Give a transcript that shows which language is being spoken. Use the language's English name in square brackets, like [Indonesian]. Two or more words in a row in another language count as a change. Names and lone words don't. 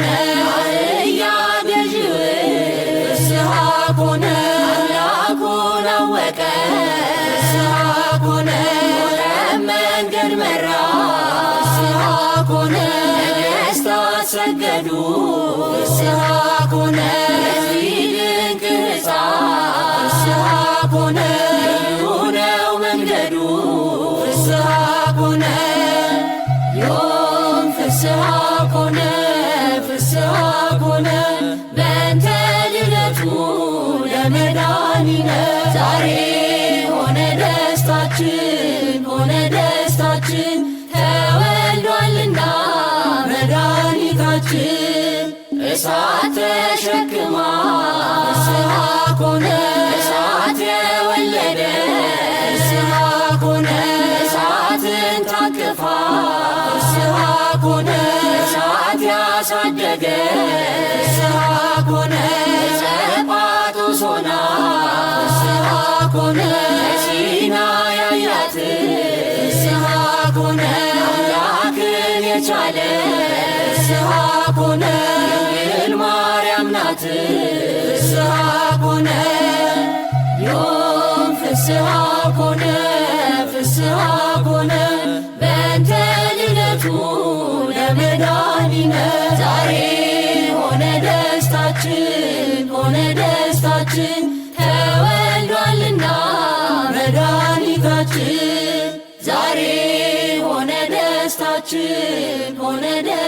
[Amharic] አህያ ገዢው [Geez] ፍስሐ ኮነ [Amharic] አምላኩን አወቀ [Geez] ፍስሐ ኮነ [Amharic] መንገድ መራ [Geez] ፍስሐ ኮነ [Amharic] ነገሥታት ሰገዱ [Geez] ፍስሐ ኮነ [Amharic] ለዚህ ድንቅ ሕፃን [Geez] ፍስሐ ኮነ [Amharic] ልዩ ነው መንገዱ [Geez] ፍስሐ ኮነ ዮም ፍስሐ ኮነ ፍስሐ ኮነ በእንተ ልደቱ ለመድኃኒነ [Amharic] ዛሬ ሆነ ደስታችን ሆነ ደስታችን ተወልዷልና መድኃኒታችን እሳት ተሸክማ [Geez] ፍስሐ ኮነ [Amharic] እሳት የወለደ [Geez] ፍስሐ ኮነ [Amharic] እሳትን ታቅፋ [Geez] ፍስሐ ኮነ [Amharic] እሳት ያሳደገ [Geez] ፍስሐ ኮነ [Amharic] ጸጳጦስ ሆና [Geez] ፍስሐ ኮነ [Amharic] ሲና ያያት [Geez] ፍስሐ ኮነ [Amharic] አምላክን የቻለ [Geez] ፍስሐ ኮነ [Amharic] ድንግል ማርያም ናት [Geez] ፍስሐ ኮነ ዮም ፍስሐ ኮነ ፍስሐ ኮነ በእንተ ልደቱ ለመድኃኒነ [Amharic] ዛሬ ሆነ ደስታችን ሆነ ደስታችን ተወልዷልና መድኃኒታችን ዛሬ ሆነ ደስታችን ሆነ